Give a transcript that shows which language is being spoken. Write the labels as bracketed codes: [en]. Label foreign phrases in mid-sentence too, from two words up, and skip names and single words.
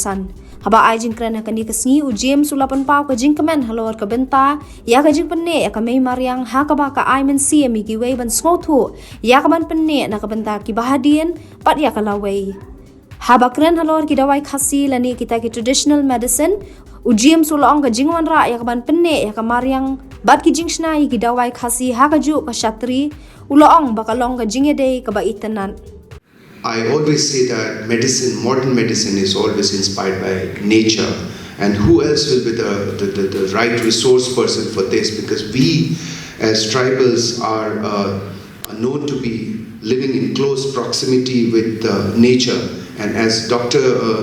[kha] san haba ai Jingpynneh ka ni ka sngi u James ulapan pau ka Jingpynneh halor ka Mynta ya ka Jingpynneh ya ka Mariang ha ka ba ka Mynsim ki wei ban sngotu ya ka ban Pynneh na ka Mynta ki bahadien pat ya ka Lawei haba kren halor ki dawai khasi lani kita ki [en] traditional medicine [kha] u James ulong ka Jingwan ra ya ka ban Pynneh ya ka Mariang bat ki Jingshna ki dawai khasi ha ka ju ka Shatri ulong ba ka long ka Jingede ka ba itanan. [en] I always say that modern medicine is always inspired by nature, and who else will be the right resource person for this, because we as tribals are known to be living in close proximity with nature, and as Dr.